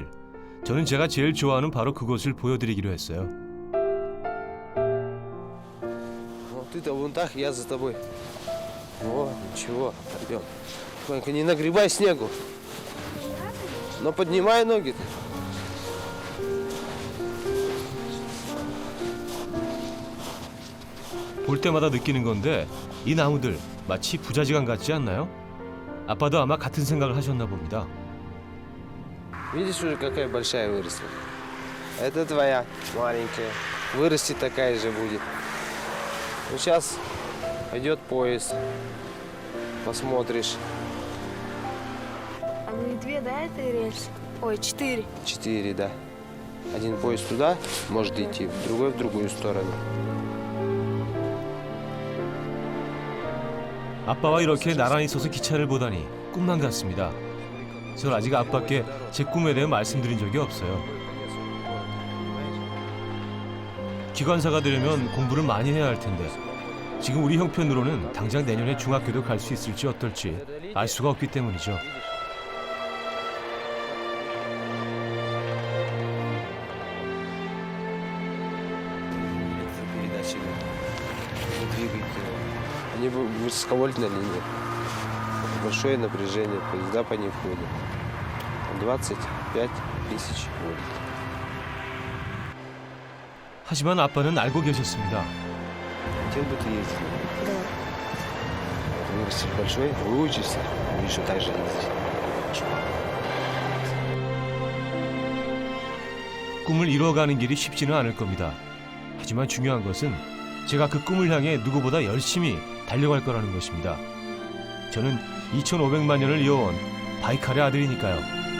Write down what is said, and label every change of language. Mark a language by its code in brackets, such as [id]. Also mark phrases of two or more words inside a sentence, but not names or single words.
[ko] 저는 제가 제일 좋아하는 바로 그곳을 보여드리기로 했어요. [ru] Вот ты-то вон так, я за тобой. О, ничего, пойдем. Тихонько, не нагребай снегу. Но поднимай ноги. [ko] 볼 때마다 느끼는 건데 이 나무들 마치 부자지간 같지 않나요? 아빠도 아마 같은 생각을 하셨나 봅니다. [ru] Видишь уже, какая большая выросла? Это твоя маленькая. Вырасти такая же будет. Ну, сейчас пойдет поезд. Посмотришь. А ну и две, да, этой рельсы? Ой, 4. 4, да. Один поезд туда может идти, другой в другую сторону. [ko] 아빠와 이렇게 나란히 서서 기차를 보다니 꿈만 같습니다. 전 아직 아빠께 제 꿈에 대해 말씀드린 적이 없어요. 기관사가 되려면 공부를 많이 해야 할 텐데 지금 우리 형편으로는 당장 내년에 중학교도 갈 수 있을지 어떨지 알 수가 없기 때문이죠. [ru] Передачи двигать. Они высоковольтная линия. Большое напряжение, поезда по ней ходят. 25 тысяч вольт. [ko] 하지만 아빠는 알고 계셨습니다. [ru] Хотел бы ты ездить? Да. Ты вырастешь большой, выучишься, будешь так же ездить. [ko] 꿈을 이뤄가는 길이 쉽지는 않을 겁니다. 하지만 중요한 것은 제가 그 꿈을 향해 누구보다 열심히 달려갈 거라는 것입니다. 저는 2,500만 년을 이어온 바이칼의 아들이니까요.